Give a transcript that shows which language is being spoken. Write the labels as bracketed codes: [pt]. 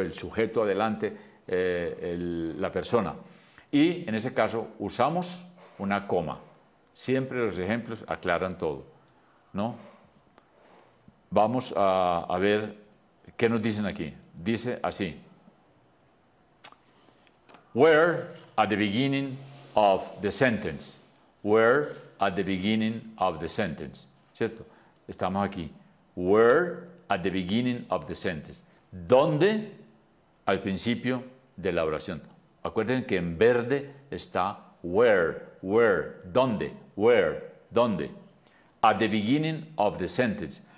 [es] El sujeto adelante, la persona. Y en ese caso usamos una coma. Siempre los ejemplos aclaran todo, ¿no? Vamos a ver qué nos dicen aquí. Dice así. [en] Where at the beginning of the sentence. Where at the beginning of the sentence. [es] ¿Cierto? Estamos aquí. [en] Where at the beginning of the sentence. [es] ¿Dónde? Al principio de la oración. Acuérdense que en verde está where. ¿Dónde? Where. ¿Dónde? [en] At the beginning of the sentence.